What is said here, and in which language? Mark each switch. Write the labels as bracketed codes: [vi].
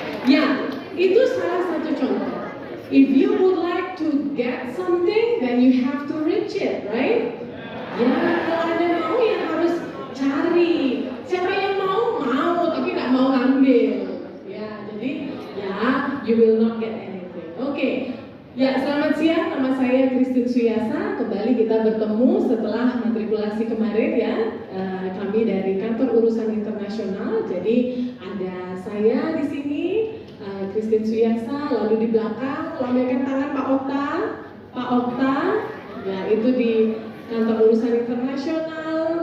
[id] Ya, itu salah satu contoh. [en] If you would like to get something, then you have to reach it, right? [id] Ya, kalau Anda mau ya harus cari. Siapa yang mau, tapi nggak mau ngambil. Ya, jadi ya, [en] you will not get anything. [id] Oke. Ya, selamat siang. Nama saya Christine Suyasa. Kembali kita bertemu setelah matrikulasi kemarin ya. Kami dari Kantor Urusan Internasional. Jadi ada saya di sini, Christine Suyasa. Lalu di belakang, lambaikan tangan Pak Okta. Pak Okta, ya itu di Kantor Urusan Internasional.